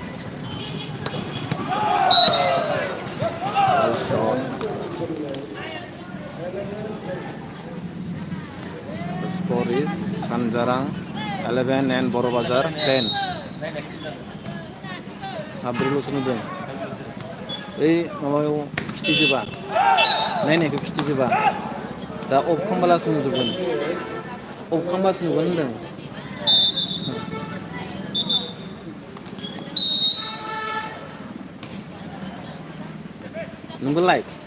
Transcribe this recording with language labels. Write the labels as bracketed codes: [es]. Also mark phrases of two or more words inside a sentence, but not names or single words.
[en] Well shot. The score is Sanjarang 11 and Borobazar 10. [brx] साब्रैल'सो नुदों ओइ माबायाव खिथिजोबा नायनायखौ खिथिजोबा दा अफ खालामब्लासो नुजोबगोन अफ खालामब्लासो नुगोन होनदों नोंबो लाइभ